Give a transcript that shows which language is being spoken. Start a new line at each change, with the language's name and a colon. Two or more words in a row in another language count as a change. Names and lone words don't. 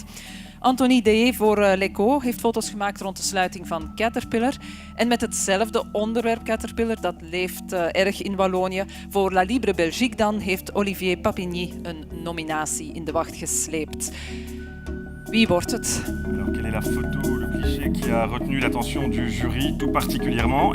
Dutch: Anthony Deye voor L'Echo heeft foto's gemaakt rond de sluiting van Caterpillar. En met hetzelfde onderwerp Caterpillar, dat leeft erg in Wallonië. Voor La Libre Belgique dan heeft Olivier Papigny een nominatie in de wacht gesleept. Wie wordt het?
French: Alors, quelle est la photo, le cliché qui a retenu l'attention du jury tout particulièrement?